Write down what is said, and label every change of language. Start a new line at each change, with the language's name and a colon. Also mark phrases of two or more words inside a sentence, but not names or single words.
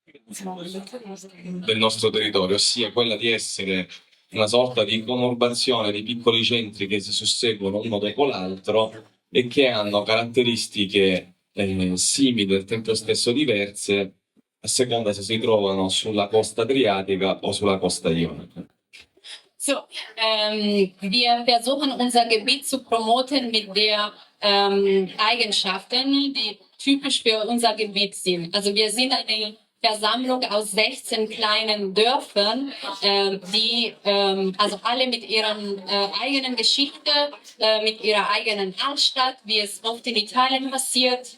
Italian: del nostro territorio, ossia quella di essere una sorta di conurbazione di piccoli centri che si susseguono uno dopo l'altro e che hanno caratteristiche simili, al tempo stesso diverse, a seconda se si trovano sulla costa adriatica o sulla costa ionica.
German: So, wir versuchen unser Gebiet zu promoten mit der Eigenschaften, die typisch für unser Gebiet sind. Also wir sind eine Versammlung aus 16 kleinen Dörfern, die also alle mit ihrer eigenen Geschichte, mit ihrer eigenen Altstadt, wie es oft in Italien passiert.